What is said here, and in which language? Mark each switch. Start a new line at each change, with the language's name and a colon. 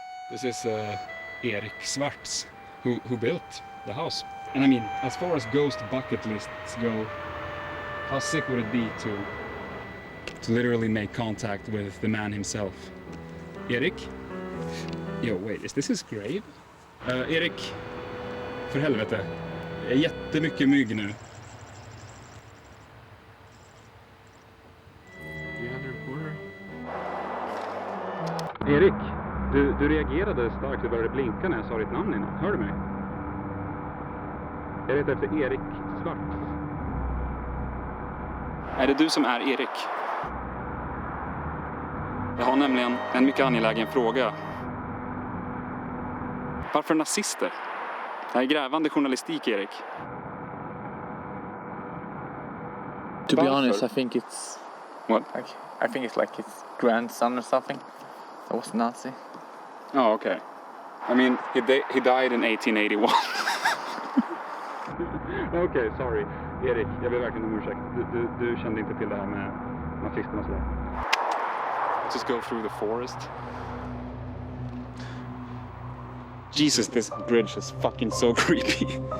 English: This is ᴄᴟᴟ, who built the house. And I mean, as far as ghost bucket lists go, how sick would it be to literally make contact with the man himself? Erik? Yo, wait, is this his grave?
Swedish: Erik, för helvete. Det är jättemycket mygg nu. Erik, du reagerade starkt och började blinka när jag sa ditt namn innan. Hör du mig? Jag letar efter Erik Svart. Är det du som är Erik? Jag har nämligen en mycket angelägen fråga. Varför nazister? Det här är grävande journalistik, Erik.
English: To be honest, I think it's... What? I think it's like his grandson or something. That was Nazi. Oh, okay. I mean, he died in 1881. Okay, sorry.
Swedish: Erik, jag ber verkligen om ursäkt. Du kände inte till det här med nazisterna och sådär.
English: Let's just go through the forest. Jesus, this bridge is fucking so creepy.